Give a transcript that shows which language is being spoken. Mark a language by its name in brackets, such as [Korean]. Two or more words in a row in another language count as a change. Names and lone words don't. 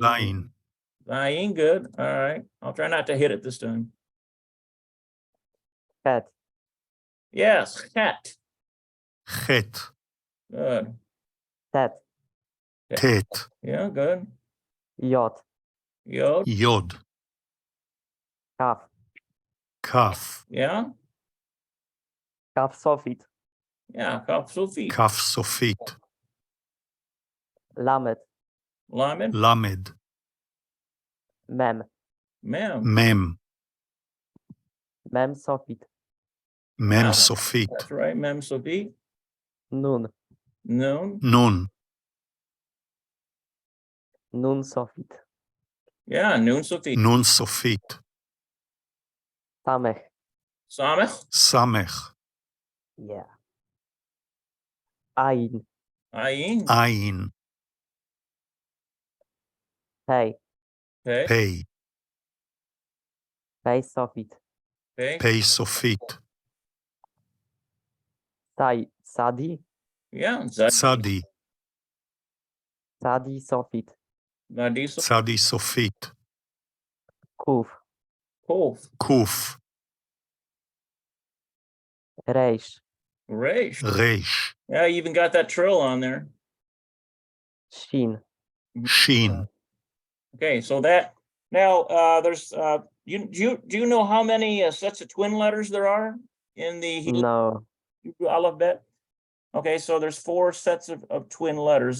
[Hebrew] Zayin. Zayin, [English] good. All right, I'll try not to hit it this time. [Hebrew] Bet. Yes, het. Chet. [English] Good. [Hebrew] Tet. Tet. [English] Yeah, good. [Hebrew] Yot. Yod. Yod. Kaf. Kaf. [English] Yeah, [Hebrew] כף סופית. yeah. כף סופית. כף סופית. Lamet. Lamed. Lamed. Mem. Mem. Mem. מם סופית. Mem Ah, Sofit. [English] That's right. [Hebrew] מם סופית. Nun. Nun. Nun. נון סופית. Yeah, נון סופית. נון סופית. Samech. Samech. Samech. Yeah. Ayin. Ayin. Ayin. Pei. [English] Okay. [Hebrew] Pei. פא סופית. [English] Okay. [Hebrew] פא סופית. Sadi. Yeah. Zadi. Tzadi. צדי סופית. Nadisa. צדי סופית. קוף. Kof. קוף. ריש. Reish. ריש. [English] Yeah, you even got that trill on there. [Hebrew] שין. שין. [English] Okay, so that now there's do you know how many sets of twin letters there are in the No. Hebrew alphabet? Okay, so there's 4 sets of twin letters.